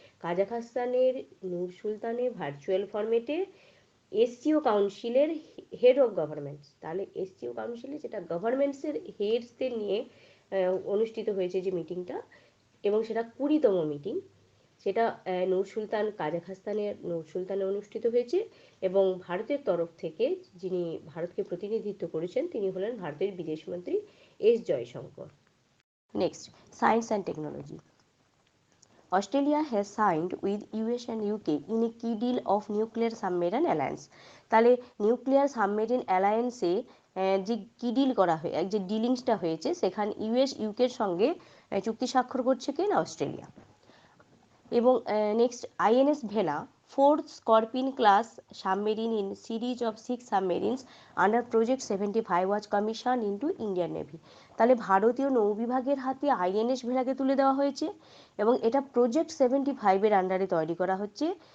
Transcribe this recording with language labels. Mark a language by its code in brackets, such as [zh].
[bn] কাজাখস্তানের নূর সুলতানে virtual ফরম্যাটে SCO কাউন্সিলের head of governments, তাহলে এসসিও কাউন্সিলে যেটা গভর্নমেন্টসের হেডসদের নিয়ে অনুষ্ঠিত হয়েছে যে মিটিংটা, এবং সেটা 20তম মিটিং, সেটা নূর সুলতান, কাজাখস্তানের নূর সুলতানে অনুষ্ঠিত হয়েছে। এবং ভারতের তরফ থেকে যিনি ভারতকে প্রতিনিধিত্ব করেছেন, তিনি হলেন ভারতের বিদেশমন্ত্রী S Jaishankar. Next, science and technology. [en] Australia has signed with US and UK in a key deal of nuclear submarine alliance. [bn] তাহলে নিউক্লিয়ার সাবমেরিন অ্যালায়েন্সে যে কি ডিল করা হয়, যে ডিলিংসটা হয়েছে, সেখানে ইউএস ইউকের সঙ্গে চুক্তি স্বাক্ষর করছে কে না? অস্ট্রেলিয়া। [en] এবং next, INS Vela, fourth Scorpion class submarine in series of 6 submarines under Project 75 was commissioned into Indian Navy. [bn] তাহলে ভারতীয় নৌবিভাগের হাতে আইএনএস ভেলাকে তুলে দেওয়া হয়েছে এবং এটা প্রজেক্ট 75-এর আন্ডারে তৈরি করা হচ্ছে।